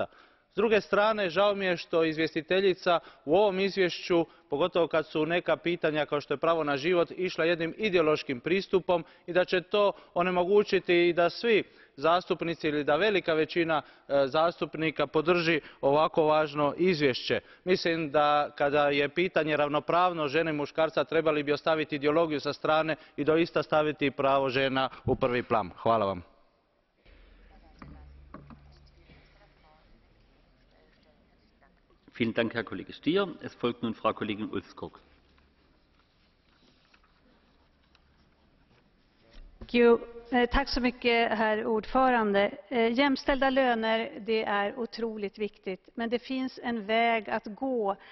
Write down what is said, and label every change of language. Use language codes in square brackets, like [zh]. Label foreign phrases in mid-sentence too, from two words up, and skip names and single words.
[hr] S druge strane, žao mi je što izvjestiteljica u ovom izvješću, pogotovo kad su neka pitanja kao što je pravo na život, išla jednim ideološkim pristupom i da će to onemogućiti i da svi zastupnici ili da velika većina zastupnika podrži ovako važno izvješće. Mislim da kada je pitanje ravnopravnost žene i muškarca trebali bi ostaviti ideologiju sa strane i doista staviti pravo žena u prvi plan. Hvala vam. [de] Vielen Dank, Herr Kollege Stier. Es folgt nun Frau Kollegin Ulvskog. [sv] Tack så mycket, herr ordförande. Jämställda löner, det är otroligt viktigt, men det finns en väg att gå